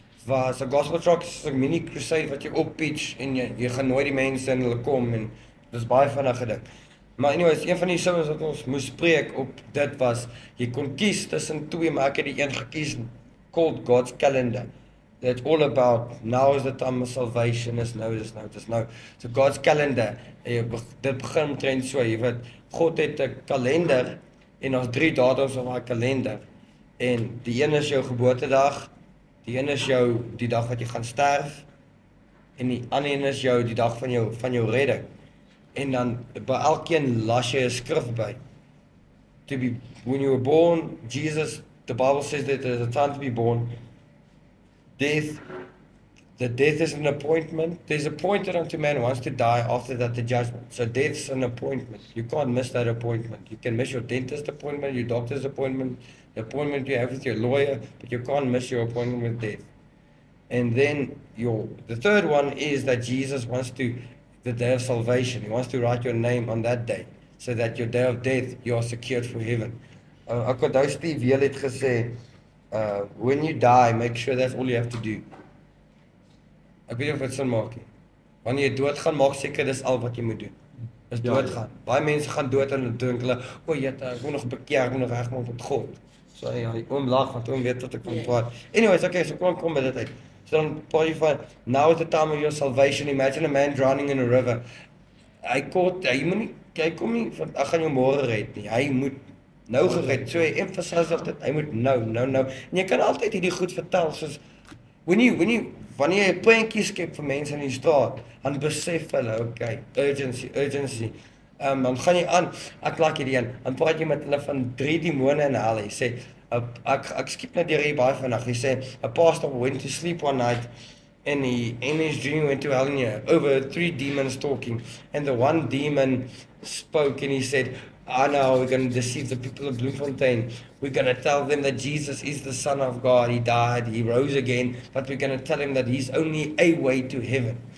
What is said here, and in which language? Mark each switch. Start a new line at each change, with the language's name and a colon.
Afrikaans: was 'n gospel track is 'n mini crusade wat jy oppitch en jy gaan nooi die mense en hulle kom en dis baie vinnige ding. Maar anyways, een van die sermons wat ons moes preek op dit was, jy kon kies tussen twee, maar ek het die een gekies,
English: called God's Calendar. That's all about, now is the time of salvation,
Afrikaans: is nou. So God's Calendar, dit begin omtrent so, jy weet, God het 'n kalender, en ons 3 datums op daai kalender, en die een is jou geboortedag, die een is die dag wat jy gaan sterf, en die ander een is die dag van jou redding. En dan by elkeen las jy 'n skrif by.
English: When you were born, Jesus, the Bible says that there's a time to be born. Death is an appointment. There's appointed unto man once to die, after that the judgment. So death's an appointment. You can't miss that appointment. You can miss your dentist appointment, your doctor's appointment, the appointment you have with your lawyer, but you can't miss your appointment with death. And then the third one is that Jesus wants the day of salvation. He wants to write your name on that day, so that your day of death, you are secured for heaven.
Afrikaans: Ek onthou Steve Heel het gesê,
English: when you die, make sure that's all you have to do.
Afrikaans: Ek weet nie of dit sin maak nie. Wanneer jy doodgaan, maak seker dis al wat jy moet doen. Is doodgaan. Baie mense gaan dood en hulle dink hulle, ek moet nog bekeer, ek moet nog regmaak met God. So ja, die oom lag, want oom weet wat ek van praat. Anyways, okay, so kom by dit uit. So dan praat jy van,
English: now is the time of your salvation. Imagine a man drowning in a river.
Afrikaans: Hy kom nie van, ek gaan jou môre red nie. Hy moet nou gered. So hy emphasize op dit, hy moet nou. En jy kan altyd hierdie goed vertel, soos, wanneer jy 'n prentjie skep vir mense in die straat, dan besef hulle, okay, urgency. Dan gaan jy aan, ek like hierdie een, dan praat jy met hulle van 3 demone in hel. Hy sê, ek skiep net deur hier baie vinnig.
English: Hy sê, a pastor went to sleep one night, and in his dream went to hell, and over 3 demons talking, and the one demon spoke and he said, I know we're going to deceive the people of Bloemfontein. We're going to tell them that Jesus is the Son of God. He died, He rose again, but we're going to tell him that He's only a way to heaven.